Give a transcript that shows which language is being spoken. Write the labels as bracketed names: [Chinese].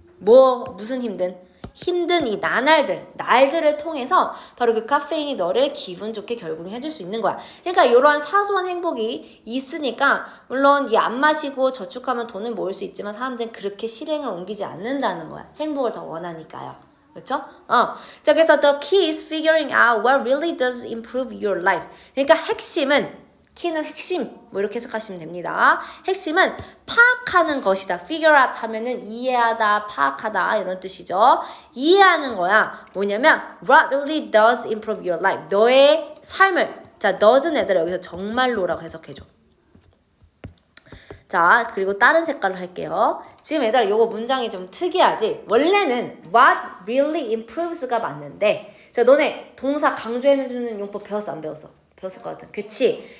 [Korean] 무슨 힘든 이 날들을 통해서 바로 그 카페인이 너를 기분 좋게 결국은 해줄 수 있는 거야. 그러니까 이러한 사소한 행복이 있으니까 물론 이 안 마시고 저축하면 돈을 모을 수 있지만 사람들은 그렇게 실행을 옮기지 않는다는 거야. 행복을 더 원하니까요. 그렇죠? 자, 그래서 [English] the key is figuring out what really does improve your life. [Korean] 그러니까 키는 핵심 뭐 이렇게 해석하시면 됩니다. 핵심은 파악하는 것이다. [English] figure out [Korean] 하면은 이해하다, 파악하다 이런 뜻이죠. 이해하는 거야. 뭐냐면 [English] what really does improve your life. [Korean] 너의 삶을 자, does는 애들아 여기서 정말로라고 해석해줘. 자, 그리고 다른 색깔로 할게요. 지금 얘들아 요거 문장이 좀 특이하지? 원래는 [English] what really improves [Korean] 가 맞는데 자, 너네 동사 강조해주는 용법 배웠어 안 배웠어? 배웠을 것 같아. 그치?